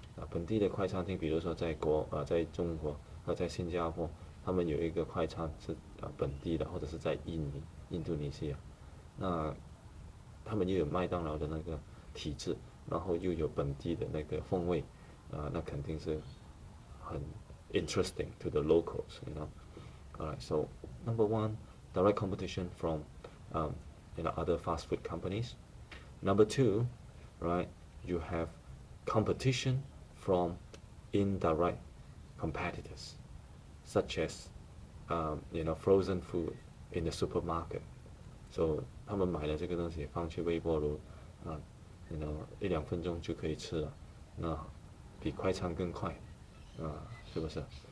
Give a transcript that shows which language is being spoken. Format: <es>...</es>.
<zh>本地的快餐厅，比如说在中国和在新加坡，他们有一个快餐是本地的，或者是在印度尼西亚，那他们又有麦当劳的那个体制，然后又有本地的那个风味，那肯定是很</zh> <en>interesting to the locals, you know. Alright, so number 1, direct competition from you know, other fast food companies. Number 2, right, you have competition from indirect competitors, such as you know, frozen food in the supermarket.</en> <zh>So 他们买了这个东西放去微波炉</zh> <en>you know,</en> <zh>1-2分钟就可以吃了，那比快餐更快是不是？</zh>